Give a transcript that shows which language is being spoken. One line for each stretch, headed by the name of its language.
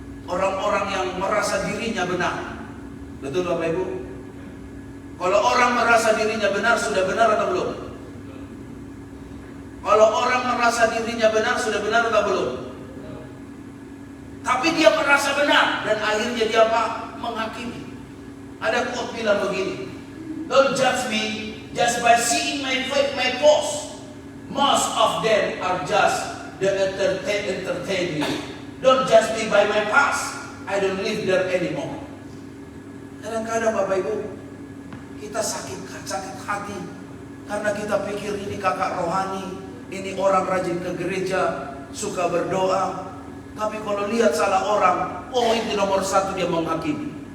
Indonesian: Orang-orang yang merasa dirinya benar. Betul Bapak Ibu? Kalau orang merasa dirinya benar, sudah benar atau belum? Kalau orang merasa dirinya benar, sudah benar atau belum? Tapi dia merasa benar, dan akhirnya dia apa? Menghakimi. Ada quote bilang begini,
English: don't judge me just by seeing my post. Most of them are just the entertain me. Don't judge me by my past. I don't live there anymore.
Indonesian: Kadang-kadang Bapak Ibu, kita sakit hati karena kita pikir ini kakak rohani, ini orang rajin ke gereja, suka berdoa. Tapi kalau lihat salah orang, oh itu nomor satu dia menghakimi.